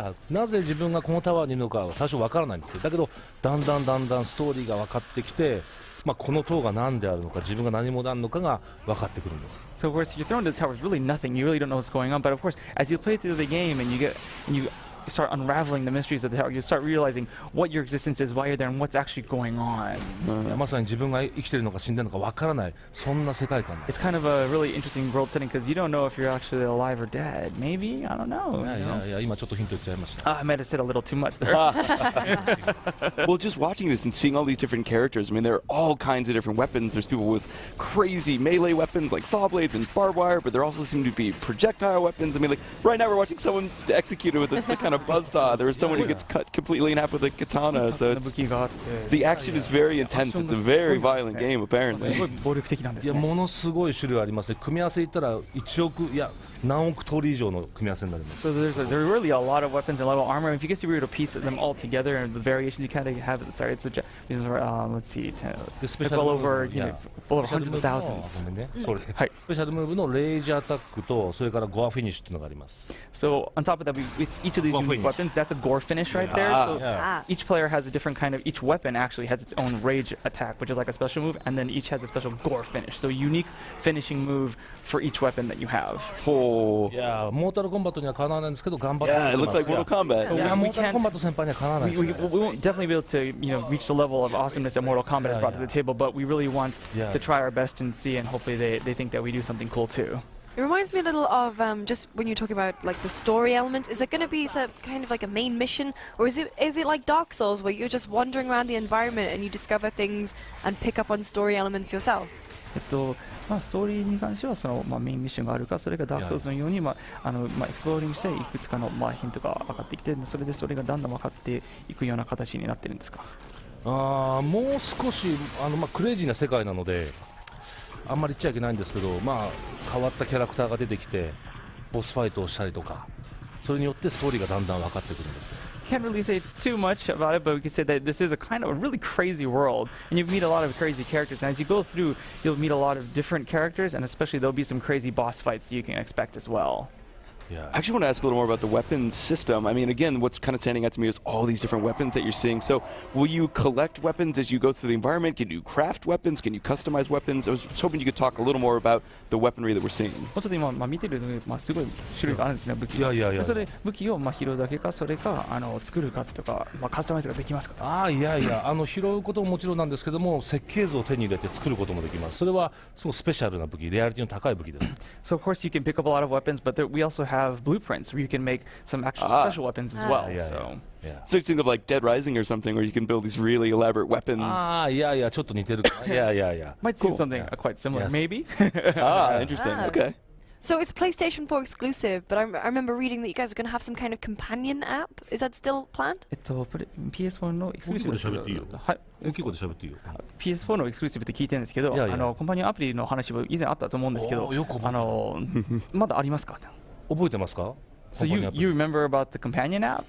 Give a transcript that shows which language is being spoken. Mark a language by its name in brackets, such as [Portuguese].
[Japanese] なぜ自分がこのタワーにいるのか最初わからないんですよ。だけどだんだんストーリーが分かってきて。この塔が何であるのか、自分が何者なのかが分かってくるんです。 [English] So of course you're thrown into the tower is really nothing. You really don't know what's going on. But of course, as you play through the game and you start unraveling the mysteries of the tower, you start realizing what your existence is, why you're there, and what's actually going on. [Japanese] まさに自分が生きてるのか死んでるのか分からない、そんな世界観です。 [English] It's kind of a really interesting world setting because you don't know if you're actually alive or dead. Maybe? I don't know. [Japanese] いや今ちょっとヒント言っちゃいました。 [English] I might have said a little too much there. Well, just watching this and seeing all these different characters, I mean, there are all kinds of different weapons. There's people with crazy melee weapons like saw blades and barbed wire, but there also seem to be projectile weapons. I mean, like right now we're watching someone executed with the kind of buzzsaw. There was someone who gets cut completely in half with a katana. So the action is very intense. It's a very violent game, apparently. [Japanese] いやものすごい種類ありますね。組み合わせ言ったら1億いや何億通り以上の組み合わせになります。 [English] So there are really a lot of weapons and a lot of armor. If you guys were to piece them all together and the variations you kind of have, sorry, it's let's see, well over hundreds of thousands. [Japanese] それスペシャルムーブのレイジアタックとそれからゴアフィニッシュっていうのがあります。 [English] So on top of that, with each of these unique weapons, that's a gore finish right there. So each player has a different kind of. Each weapon actually has its own rage attack, which is like a special move, and then each has a special gore finish. So a unique finishing move for each weapon that you have. [Japanese] いやモータルコンバットにはかなわないんですけど頑張ってます。 [English] Yeah, it looks like Mortal Kombat. [Japanese] モータルコンバット先輩にはかなわないです。 [English] We won't definitely be able to reach the level of awesomeness that Mortal Kombat has brought to the table, but we really want to try our best and see, and hopefully they think that we do something cool too. It reminds me a little of just when you're talking about like the story elements. Is there going to be some kind of like a main mission, or is it like Dark Souls where you're just wandering around the environment and you discover things and pick up on story elements yourself? [Japanese] ストーリーに関してはその、メインミッションがあるか、それがダークソウルズのように、エクスプローリングしていくつかの、ヒントが分かってきて、それがだんだん分かっていくような形になってるんですか。もう少しクレイジーな世界なのであんまり言っちゃいけないんですけど、変わったキャラクターが出てきてボスファイトをしたりとか、それによってストーリーがだんだん分かってくるんです。 [English] Can't really say too much about it, but we can say that this is a kind of a really crazy world, and you meet a lot of crazy characters. And as you go through, you'll meet a lot of different characters, and especially there'll be some crazy boss fights you can expect as well. Yeah. I actually want to ask a little more about the weapon system. I mean, again, what's kind of standing out to me is all these different weapons that you're seeing. So will you collect weapons as you go through the environment? Can you craft weapons? Can you customize weapons? I was hoping you could talk a little more about the weaponry that we're seeing. [Japanese] もうちょっと今、見てるのですごい種類があるんですね、武器。いやそれで武器を拾うだけか、それか作るかとか、カスタマイズができますか。いや拾うことももちろんなんですけども、設計図を手に入れて作ることもできます。それはすごくスペシャルな武器、レアリティの高い武器です。 [English] So of course you can pick up a lot of weapons, but we also have blueprints where you can make some actual special weapons as well. So you think of like Dead Rising or something where you can build these really elaborate weapons. [Japanese] いやちょっと似てるかな。 [English] Might seem something quite similar, maybe. Interesting. Okay. So it's PlayStation 4 exclusive, but I remember reading that you guys are going to have some kind of companion app. Is that still planned? [Japanese] PS4 のエクスクルーシブですけど、大きい声で喋っていいよ。 PS4 のエクスクルーシブって聞いてるんですけど、コンパニオンアプリの話も以前あったと思うんですけど、まだありますか？覚えてますか？ [English] So you remember about the companion app?